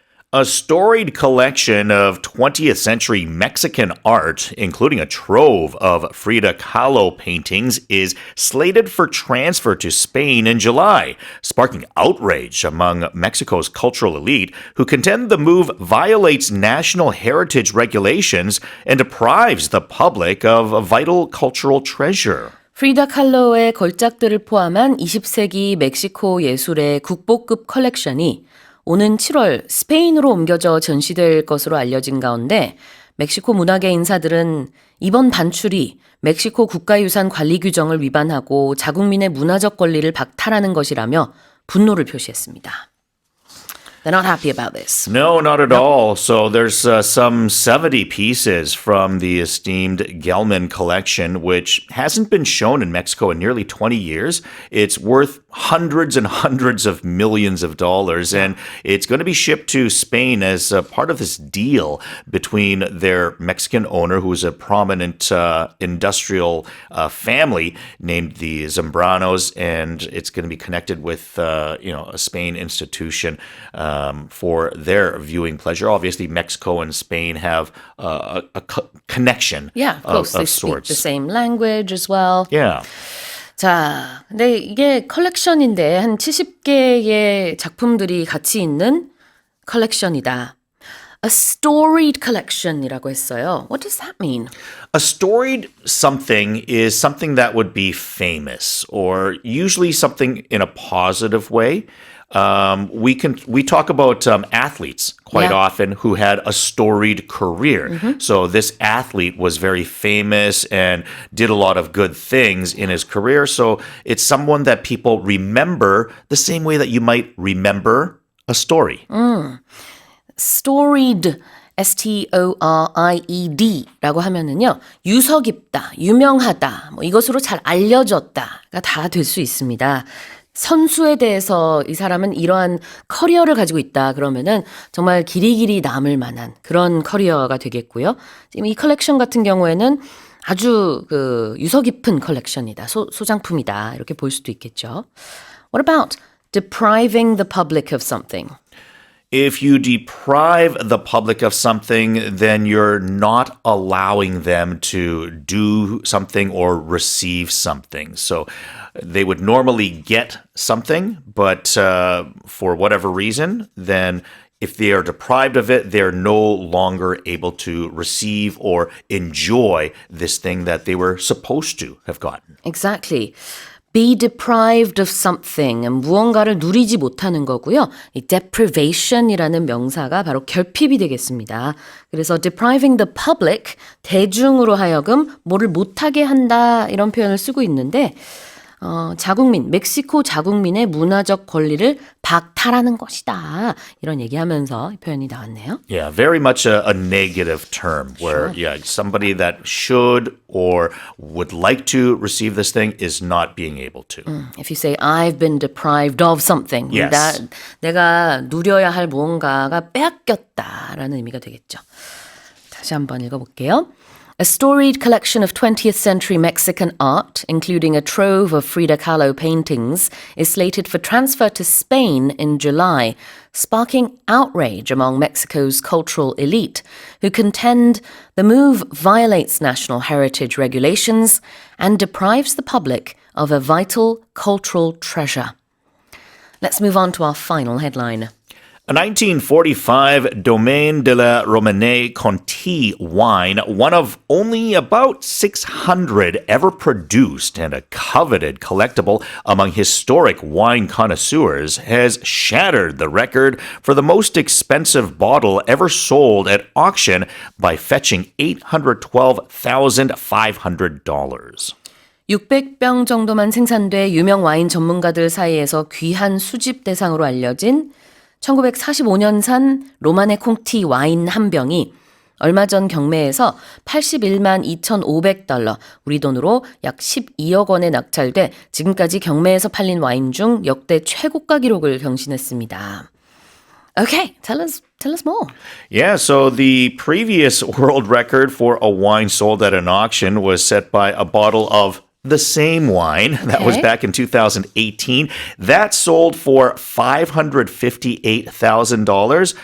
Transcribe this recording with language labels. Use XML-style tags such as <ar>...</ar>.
<en>A storied collection of 20th century Mexican art, including a trove of Frida Kahlo paintings, is slated for transfer to Spain in July, sparking outrage among Mexico's cultural elite who contend the move violates national heritage regulations and deprives the public of a vital cultural treasure.</en> <ko>프리다 칼로의 걸작들을 포함한 20세기 멕시코 예술의 국보급 컬렉션이 오는 7월 스페인으로 옮겨져 전시될 것으로 알려진 가운데 멕시코 문화계 인사들은 이번 반출이 멕시코 국가유산 관리 규정을 위반하고 자국민의 문화적 권리를 박탈하는 것이라며 분노를 표시했습니다.</ko> <en>They're not happy about this. No, not at all. So there's some 70 pieces from the esteemed Gelman collection, which hasn't been shown in Mexico in nearly 20 years. It's worth hundreds and hundreds of millions of dollars, and it's going to be shipped to Spain as part of this deal between their Mexican owner, who's a prominent industrial family named the Zambranos, and it's going to be connected with a Spain institution for their viewing pleasure. Obviously, Mexico and Spain have a connection Yeah, of course. They of speak sorts. the same language as well. Yeah.</en> <ko>자, 근데 이게 컬렉션인데 한 70개의 작품들이 같이 있는 컬렉션이다.</ko> <en>A storied collection</en> <ko>이라고 했어요.</ko> <en>What does that mean? A storied something is something that would be famous, or usually something in a positive way. We talk about athletes quite Yeah. often who had a storied career. So this athlete was very famous and did a lot of good things in his career. So it's someone that people remember the same way that you might remember a story.</en> <ko>Storied, S-T-O-R-I-E-D라고 하면은요, 유서 깊다, 유명하다, 뭐 이것으로 잘 알려졌다가 다 될 수 있습니다. 선수에 대해서 이 사람은 이러한 커리어를 가지고 있다 그러면은 정말 길이길이 남을 만한 그런 커리어가 되겠고요. 지금 이 컬렉션 같은 경우에는 아주 그 유서 깊은 컬렉션이다, 소장품이다 이렇게 볼 수도 있겠죠.</ko> <en>What about depriving the public of something? If you deprive the public of something, then you're not allowing them to do something or receive something. So they would normally get something, but for whatever reason, then if they are deprived of it, they're no longer able to receive or enjoy this thing that they were supposed to have gotten. Exactly. Be deprived of something,</en> <ko>무언가를 누리지 못하는 거고요. 이 deprivation이라는 명사가 바로 결핍이 되겠습니다. 그래서</ko> <en>depriving the public,</en> <ko>대중으로 하여금 뭐를 못하게 한다 이런 표현을 쓰고 있는데 자국민, 멕시코 자국민의 문화적 권리를 박탈하는 것이다. 이런 얘기하면서 이 표현이 나왔네요.</ko> <en>Yeah, very much a negative term where, somebody that should or would like to receive this thing is not being able to. If you say, I've been deprived of something. Yes.</en> <ko>내가 누려야 할 무언가가 빼앗겼다라는 의미가 되겠죠. 다시 한번 읽어볼게요.</ko> <en>A storied collection of 20th century Mexican art, including a trove of Frida Kahlo paintings, is slated for transfer to Spain in July, sparking outrage among Mexico's cultural elite, who contend the move violates national heritage regulations and deprives the public of a vital cultural treasure. Let's move on to our final headline. A 1945 Domaine de la Romanée Conti wine, one of only about 600 ever produced and a coveted collectible among historic wine connoisseurs, has shattered the record for the most expensive bottle ever sold at auction by fetching $812,500.</en> <ko>600병 정도만 생산돼 유명 와인 전문가들 사이에서 귀한 수집 대상으로 알려진 1945년산 로마네 콩티 와인 한 병이 얼마 전 경매에서 81만 2,500달러, 우리 돈으로 약 12억 원에 낙찰돼 지금까지 경매에서 팔린 와인 중 역대 최고가 기록을 경신했습니다.</ko> <en>Okay, tell us more. Yeah, so the previous world record for a wine sold at an auction was set by a bottle of the same wine that was Okay. back in 2018. That sold for $558,000.</en>